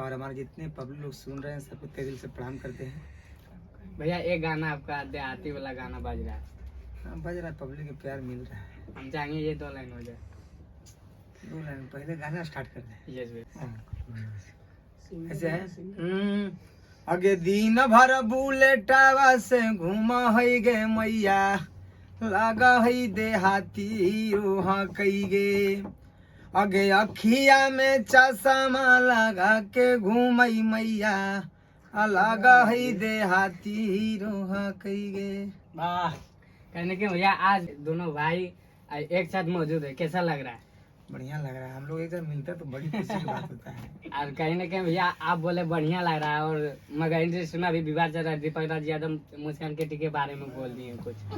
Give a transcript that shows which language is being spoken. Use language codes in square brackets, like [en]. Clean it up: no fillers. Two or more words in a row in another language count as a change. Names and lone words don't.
[hi] और हमारे जितने पब्लिक लोग सुन रहे हैं सबको तहे दिल से प्रणाम करते हैं। भैया एक गाना आपका देहाती वाला गाना बज रहा है। हाँ, बज रहा है, पब्लिक के प्यार मिल रहा है। हम चाहेंगे ये 2 लाइन हो जाए। 2 लाइन पहले गाना स्टार्ट कर दें। यस भैया। [anp] ऐसे है अगे दिन भर बुलेटावा से घूमा है गे मैया, लगा है देहाती रोहा कई गे। अगे अखिया में चश्मा लगा के घूमई मैया, लगा है देहाती रोहा कई गे। [hi] वाह, कहने के भैया आज दोनों भाई एक साथ मौजूद है, कैसा लग रहा है? बढ़िया लग रहा है। हम लोग एक साथ मिलते हैं तो बड़ी खुशी की बात होता है। और कहीं ना कहीं भैया आप बोले बढ़िया लग रहा है, और मगर इंडस्ट्री में अभी विवाद चल रहा है। दीपक राज यादव मुस्कान केटी के बारे में बोल दिए कुछ।